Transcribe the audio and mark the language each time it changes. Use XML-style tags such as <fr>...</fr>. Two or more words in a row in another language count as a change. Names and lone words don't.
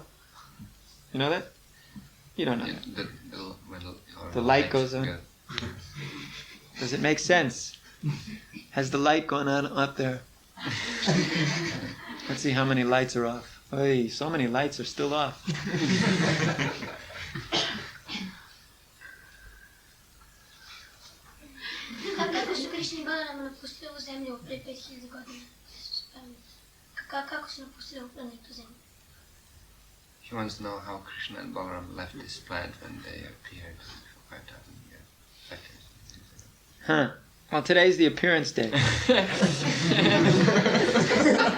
<en>You know that? You don't know that. The light goes on. Does it make sense? Has the light gone on up there? Let's see how many lights are off. Hey, so many lights are still off.</en> <hr>Kako su Krishna i Balarama napustili ovu zemlju prije 5000 godina? Kako su napustili ovu planetu zemlju?</hr> <en>He wants to know how Krishna and Balaram left this planet when they appeared for 5,000 years. 5,000 years ago. Well, today's the appearance day.</en>